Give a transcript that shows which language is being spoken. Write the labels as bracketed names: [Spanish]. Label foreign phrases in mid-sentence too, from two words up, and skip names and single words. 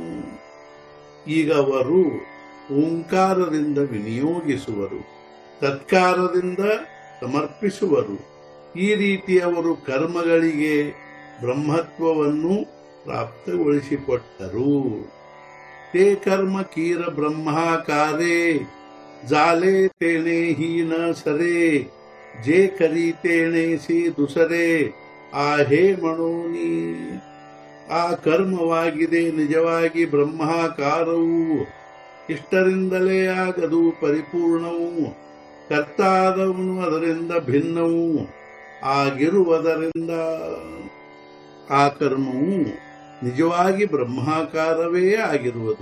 [Kannada] ಈಗ ಅವರು ಓಂಕಾರದಿಂದ ವಿನಿಯೋಗಿಸುವರು, ತತ್ಕಾರದಿಂದ ಸಮರ್ಪಿಸುವರು. ಈ ರೀತಿ ಅವರು ಕರ್ಮಗಳಿಗೆ ಬ್ರಹ್ಮತ್ವವನ್ನು ಪ್ರಾಪ್ತಗೊಳಿಸಿಕೊಟ್ಟರು. [Marathi] ते कर्म कीर ब्रह्माकारे जाले तेने ही न सरे जे करी तेने सी दुसरे आहे म्हणोनी. [Kannada] ಆ ಕರ್ಮವಾಗಿದೆ ನಿಜವಾಗಿ ಬ್ರಹ್ಮಾಕಾರವು, ಇಷ್ಟರಿಂದಲೇ ಆಗದು ಪರಿಪೂರ್ಣವು. ಕರ್ತಾದವನು ಅದರಿಂದ ಭಿನ್ನವು ಆಗಿರುವುದರಿಂದ ಆ ಕರ್ಮವು ನಿಜವಾಗಿ ಬ್ರಹ್ಮಾಕಾರವೇ ಆಗಿರುವುದು.